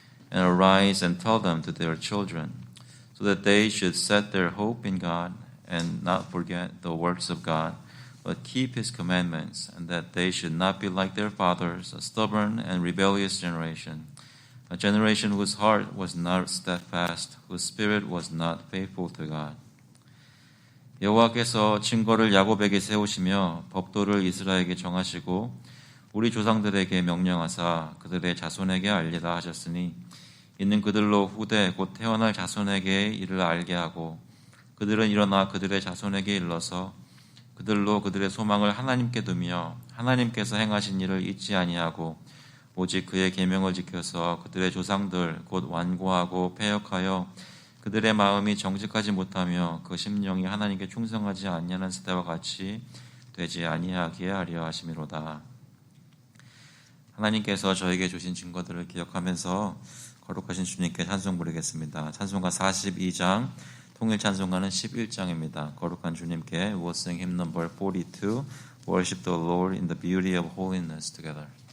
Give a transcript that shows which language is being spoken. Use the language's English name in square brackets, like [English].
[English] and arise and tell them to their children, so that they should set their hope in God and not forget the works of God, but keep His commandments, and that they should not be like their fathers, a stubborn and rebellious generation, a generation whose heart was not steadfast, whose spirit was not faithful to God. [Korean] 여호와께서 증거를 야곱에게 세우시며 법도를 이스라엘에게 정하시고 우리 조상들에게 명령하사 그들의 자손에게 알리라 하셨으니 이는 그들로 후대 곧 태어날 자손에게 이를 알게 하고 그들은 일어나 그들의 자손에게 일러서 그들로 그들의 소망을 하나님께 두며 하나님께서 행하신 일을 잊지 아니하고 오직 그의 계명을 지켜서 그들의 조상들 곧 완고하고 패역하여 그들의 마음이 정직하지 못하며 그 심령이 하나님께 충성하지 아니하는 세대와 같이 되지 아니하게 하려 하심이로다. 하나님께서 저에게 주신 증거들을 기억하면서 거룩하신 주님께 찬송 부르겠습니다. 찬송가 42장, 통일 찬송가는 11장입니다. 거룩한 주님께 [English] We'll sing hymn number 42, Worship the Lord in the beauty of holiness together.